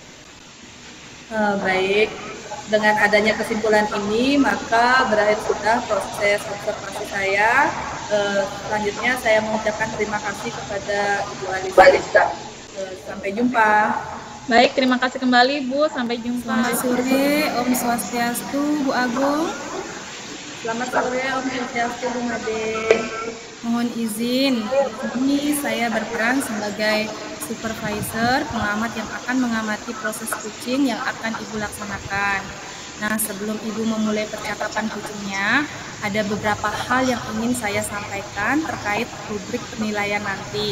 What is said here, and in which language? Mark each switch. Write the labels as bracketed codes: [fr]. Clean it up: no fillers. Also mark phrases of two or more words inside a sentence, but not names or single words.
[id] Baik. Dengan adanya kesimpulan ini, maka berakhir sudah proses observasi saya. Selanjutnya saya mengucapkan terima kasih kepada Ibu Alisa. Sampai jumpa. Baik, terima kasih kembali, Bu. Sampai jumpa. Selamat sore, [ban] Om Swastiastu, [id] Bu Agung. Selamat sore, [ban] Om Swastiastu, [id] Bu Made. Mohon izin, ini saya berperan sebagai supervisor pengamat yang akan mengamati proses coaching yang akan Ibu laksanakan. Nah, sebelum Ibu memulai percakapan kucingnya, ada beberapa hal yang ingin saya sampaikan terkait rubrik penilaian nanti.